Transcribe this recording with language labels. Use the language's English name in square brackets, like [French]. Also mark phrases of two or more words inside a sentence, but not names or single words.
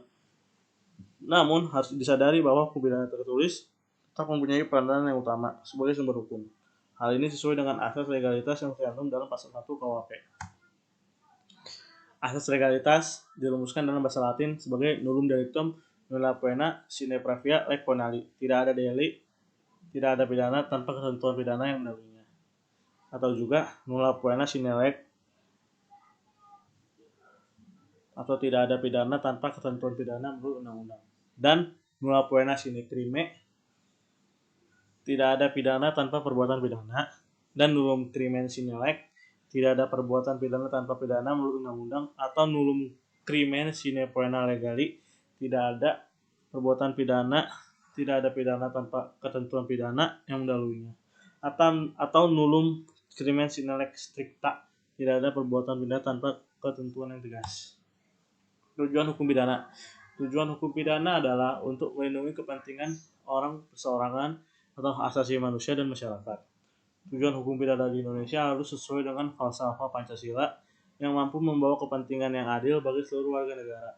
[Indonesian] Namun harus disadari bahwa hukum pidana tertulis tetap mempunyai peranan yang utama sebagai sumber hukum. Hal ini sesuai dengan asas legalitas yang tercantum dalam pasal 1 KUHP. Asas legalitas dirumuskan dalam bahasa Latin sebagai [Latin] nullum delictum nulla poena sine previa lege penali. [Indonesian] Tidak ada delik, tidak ada pidana tanpa ketentuan pidana yang mendahulunya. Atau juga [Latin] nulla poena sine lege, [Indonesian] atau tidak ada pidana tanpa ketentuan pidana menurut undang-undang. Dan [Latin] nulla poena sine crime, [Indonesian] tidak ada pidana tanpa perbuatan pidana. [Latin] Dan nullum crimen sine lege, [Indonesian] tidak ada perbuatan pidana tanpa pidana menurut undang-undang. [Latin] Atau nullum crimen sine poena legali, [Indonesian] tidak ada perbuatan pidana, tidak ada pidana tanpa ketentuan pidana yang mendahulunya. [Latin] Atau nullum crimen sine lege stricta, [Indonesian] tidak ada perbuatan pidana tanpa ketentuan yang tegas. Tujuan hukum pidana. Tujuan hukum pidana adalah untuk melindungi kepentingan orang perseorangan atau hak asasi manusia dan masyarakat. Tujuan hukum pidana di Indonesia harus sesuai dengan falsafah Pancasila yang mampu membawa kepentingan yang adil bagi seluruh warga negara.